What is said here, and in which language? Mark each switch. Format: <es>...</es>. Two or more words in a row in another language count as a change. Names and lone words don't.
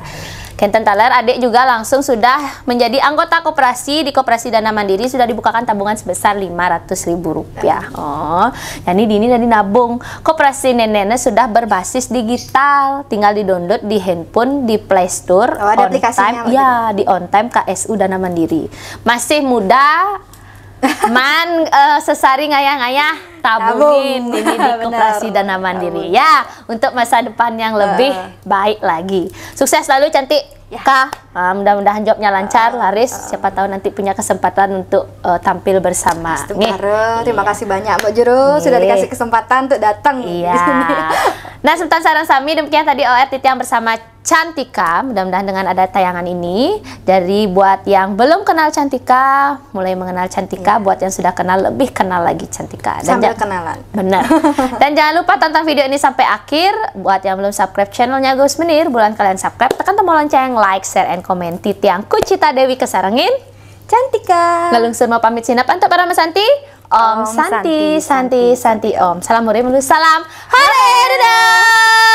<ban>Kenten Taler,</ban> <id>adik juga langsung sudah menjadi anggota koperasi di Koperasi Dana Mandiri, sudah dibukakan tabungan sebesar Rp500.000. Oh, jadi Dini dari nabung. Koperasi Neneknya sudah berbasis digital, tinggal di-download di handphone, di Play Store. Oh, ada aplikasinya. Ya, di On Time KSU Dana Mandiri. Masih muda, sesari ngayah-ngayah, tabungin ini di Koperasi Dana Mandiri ya, untuk masa depan yang lebih baik lagi. Sukses selalu cantik ya. Kak, mudah-mudahan jobnya lancar, laris, siapa tahu nanti punya kesempatan untuk tampil bersama. Terima kasih banyak Mbak Jero sudah dikasih kesempatan untuk datang. Iya. Nah, Sultan Sarang Sami, demikian tadi OR Titiang bersama Cantika. Mudah-mudahan dengan ada tayangan ini, dari buat yang belum kenal Cantika mulai mengenal Cantika, buat yang sudah kenal lebih kenal lagi Cantika. Dan sambil kenalan. Benar. Dan jangan lupa tonton video ini sampai akhir. Buat yang belum subscribe channelnya Gus Menir, buruan kalian subscribe, tekan tombol lonceng,</id> <en>like, share, and comment.</en> <id>Titiang Kucita Dewi kesarangin Cantika. Lalu semua pamit sinap untuk para Mas Santi. Om Santi, Santi, Santi, Om. Salam murid, salam. Hare, dadah.</id>